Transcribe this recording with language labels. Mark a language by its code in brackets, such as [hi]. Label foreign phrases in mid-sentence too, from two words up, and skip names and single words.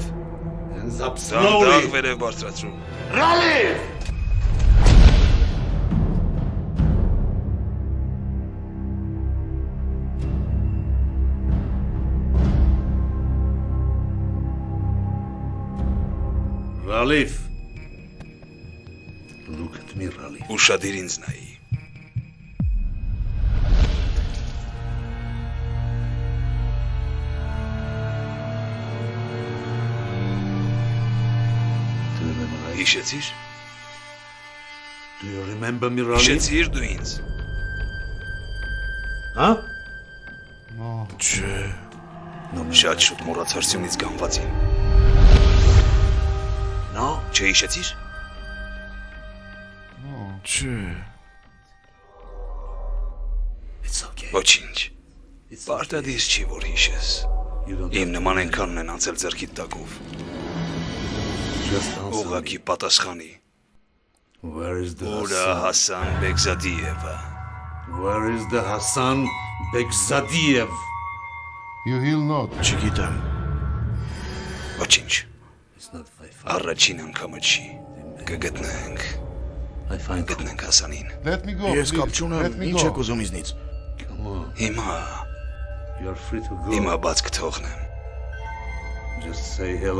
[en] Hands up slowly. [hy] Դանդաղ վերև բարձրացրու։ [en] Rally! Ralif. Look at me, Ralif. [hy] Ուշադիր ինձ նայի։ Հիշեցիր։ [en] Do you remember me, Ralif? [hy] Հիշեցիր դու ինձ։ Հա? Չէ։ Շատ շուտ մոռացար սյունից գանվածին։ [en] No? [hy] Չէ հիշեցիր։ Չէ։ [en] It's okay. [hy] Ոչինչ։ Պարտադիր չի որ հիշես։ Իմ նման ենքան ունեն անցել ձեռքիդ տակով։ Ուղղակի պատասխանի։ [en] Where is the [hy] Ուրա Հասան Բեգզադիևը։ [en] Where is the Hassan Begzadiev? You will not. [hy] Չգիտեմ։ Ոչինչ։ Առաջին անգամը չի։ Կգտնենք։ Գտնենք Հասանին։ [en] Let me go. [hy] Ես կապ չունեմ, ինչ եք ուզում ինձնից։ Հիմա [en] You are free to go. [hy] Հիմա բաց կթողնեմ։ [en] Just say hello.